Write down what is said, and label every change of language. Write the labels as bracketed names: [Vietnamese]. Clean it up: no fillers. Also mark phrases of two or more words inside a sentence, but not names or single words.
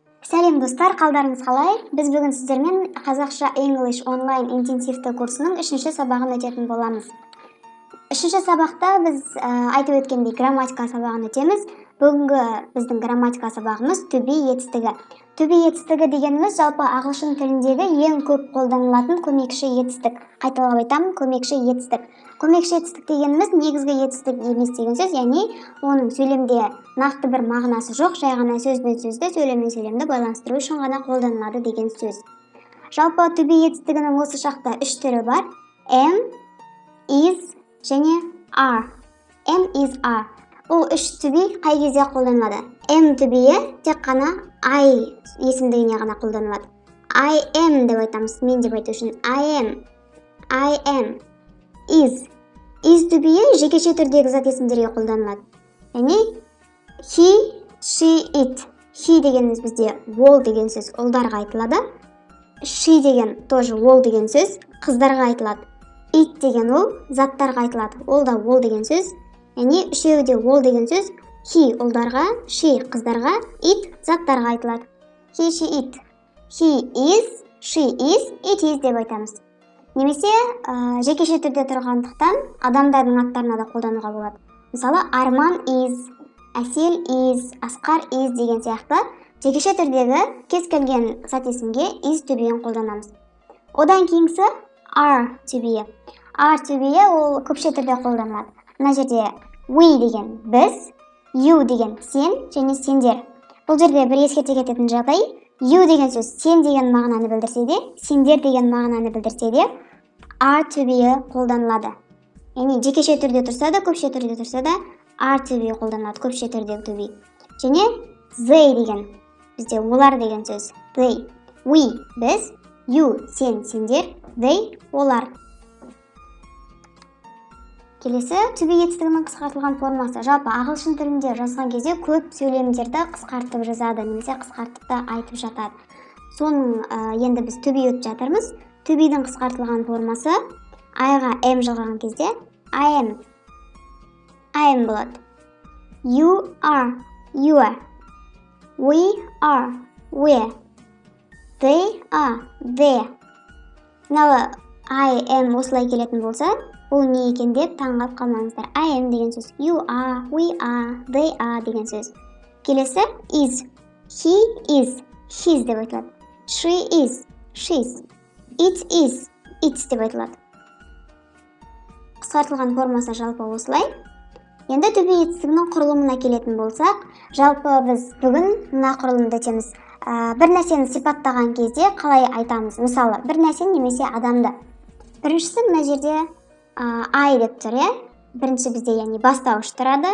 [Kazakh] Сәлем достар, қалдарыңыз қалай? Біз бүгін сіздермен қазақша English онлайн интенсивті курсының 3-ші сабағын өтетін боламыз. 3-ші сабақта біз айтып өткендей грамматика сабағын өтеміз. Бүгінгі біздің грамматика сабағымыз [English] to be [Kazakh] етістігі. [English] To be [Kazakh] етістігі дегеніміз жалпы ағылшын тіліндегі ең көп қолданылатын көмекші етістік. Қайталап айтамын, көмекші етістік. Көмекші етістік дегеніміз негізгі етістік емес деген сөз, яғни оның сөйлемде нақты бір мағынасы жоқ, жай ғана сөз бен сөзді, сөйлем мен сөйлемді байланыстыру үшін ғана қолданылады деген сөз. Жалпы [English] to be [Kazakh] етістігінің осы шақта 3 түрі бар: [English] am, is және are. Am, is, are. [Kazakh] Бұл 3 [English] to be [Kazakh] қай кезде қолданылады? [English] Am to be [Kazakh] тек қана I есімдігіне ғана қолданылады. [English] I am [Kazakh] деп айтамыз, мен деп айту үшін [English] I am. Is to be [Kazakh] жекеше түрдегі зат есімдерге қолданылады. Яғни [English] he, she, it. [Kazakh] He дегеніміз бізде ол деген сөз ұлдарға айтылады. She деген тоже ол деген сөз қыздарға айтылады. It деген ол заттарға айтылады. Ол да ол деген сөз. Яғни үшеуі де ол деген сөз. He ұлдарға, she қыздарға, it заттарға айтылады. [English] He, she, it. He is, she is, it is [Kazakh] деп айтамыз. Немесе жекеше түрде тұрғандықтан адамдардың аттарына да қолдануға болады. Мысалы, Арман is, Әсел is, Асқар is деген сияқты жекеше түрдегі кез келген зат есімге [English] is to be- [Kazakh] ін қолданамыз. Одан кейінгісі [English] are to be. Are to be [Kazakh] ол көпше түрде қолданылады. Мына жерде we деген біз, you деген сен және сендер. Бұл жерде бір ескерте кететін жағдай, you деген сөз сен деген мағынаны білдірсе де, сендер деген мағынаны білдірсе де, [English] are to be [Kazakh] қолданылады. Яғни жекеше түрде тұрса да, көпше түрде тұрса да, [English] are to be [Kazakh] қолданылады, көпше түрдегі [English] to be. [Kazakh] Және they деген бізде олар деген сөз. [English] They, we, біз, you, [Kazakh] сен, сендер, they, олар. Келесі to be етістігінің қысқартылған формасы. Жалпы ағылшын тілінде жазған кезде көп сөйлемдерді қысқартып жазады, немесе қысқартып та айтып жатады. Соның енді біз [English] to be [Kazakh] өтіп жатырмыз. [English] To be- [Kazakh] дің қысқартылған формасы I-ға am жалғаған кезде [English] I am [Kazakh] болады. [English] You are, you are. We are, we are. They are, they are. [Kazakh] Мынау [English] I am [Kazakh] осылай келетін болса, бұл не екен деп таңғалып қалмаңыздар. [English] I am [Kazakh] деген сөз [English] you are, we are, they are [Kazakh] деген сөз. Келесі is. [English] He is, his [Kazakh] деп айтылады. [English] She is, she's. It is, its [Kazakh] деп айтылады. Қысқартылған формасы жалпы осылай. Енді [English] to be [Kazakh] етістігінің құрылымына келетін болсақ, жалпы біз бүгін мына құрылымды өтеміз. Бір нәрсені сипаттаған кезде қалай айтамыз? Мысалы, бір нәрсені немесе адамды. Біріншісі мына жерде I деп тұр, бірінші бізде яғни бастауыш тұрады.